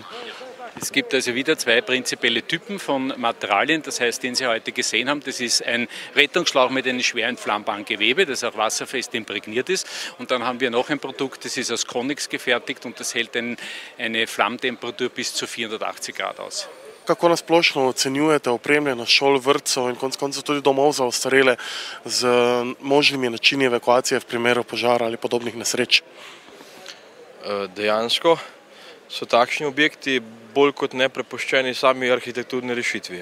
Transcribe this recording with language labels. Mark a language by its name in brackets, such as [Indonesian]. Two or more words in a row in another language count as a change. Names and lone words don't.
[German] Es gibt also wieder zwei prinzipielle Typen von Materialien, das heißt, den Sie heute gesehen haben, das ist ein Rettungsschlauch mit einem schwer entflammbaren Gewebe, das auch wasserfest imprägniert ist. Und dann haben wir noch ein Produkt, das ist aus Konix gefertigt und das hält eine Flammtemperatur bis zu 480 Grad aus. [Slovenian] Kako nasplošno ocenjujete opremljenost šol, vrtcev in konec koncev tudi domov za ostarele z možnimi načini evakuacije v primeru požara ali podobnih nesreč? Dejansko so takšni objekti bolj kot ne prepuščeni sami arhitekturni rešitvi.